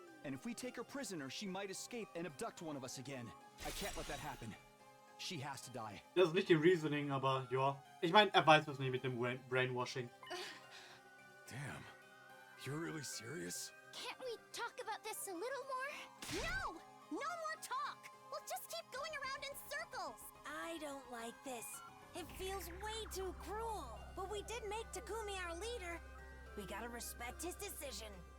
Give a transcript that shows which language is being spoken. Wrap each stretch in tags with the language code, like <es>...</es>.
<en>And if we take her prisoner, she might escape and abduct one of us again. I can't let that happen. She has to die.</en> <de>Das ist nicht die Reasoning, aber ja. Ich meine, er weiß es nicht mit dem Brainwashing.</de> <en>Damn. You're really serious? Can't we talk about this a little more? No! No more talk! We'll just keep going around in circles! I don't like this. It feels way too cruel. But we did make Takumi our leader. We gotta respect his decision.</en>